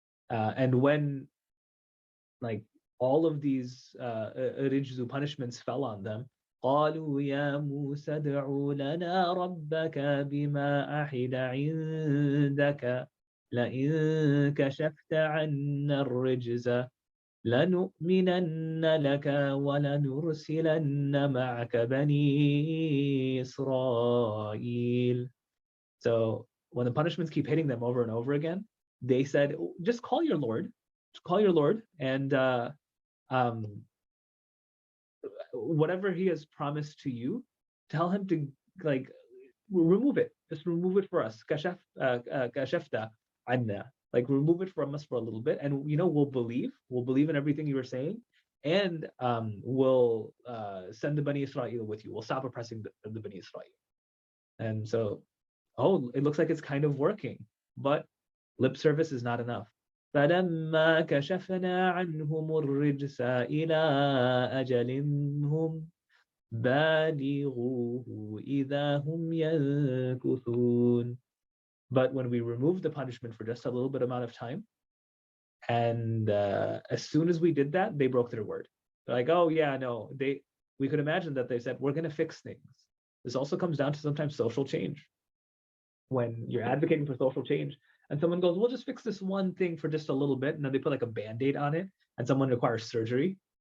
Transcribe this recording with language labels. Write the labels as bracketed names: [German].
[English] And when like all of these rijzu punishments fell on them, [Arabic] قالوا يا موسى ادع لنا ربك بما أحد عندك لئن كشفت عنا الرجز لنؤمنن لك ولنرسلن معك بني إسرائيل. [English] So when the punishments keep hitting them over and over again, they said, just call your Lord, and whatever he has promised to you, tell him to like remove it. Just remove it for us. [Arabic] Kashafta anna. [English] Like remove it from us for a little bit, and we'll believe in everything you were saying, and we'll send the Bani Israel with you. We'll stop oppressing the Bani Israel. And so, it looks like it's kind of working, but lip service is not enough. [Arabic] فلما كشفنا عنهم الرجس إلى أجل هم بالغوه إذا هم ينكثون. [English] But when we removed the punishment for just a little bit amount of time, and as soon as we did that, they broke their word. They're like, oh yeah, no, we could imagine that they said, we're going to fix things. This also comes down to sometimes social change. When you're advocating for social change and someone goes, we'll just fix this one thing for just a little bit, and then they put like a band-aid on it, and someone requires surgery.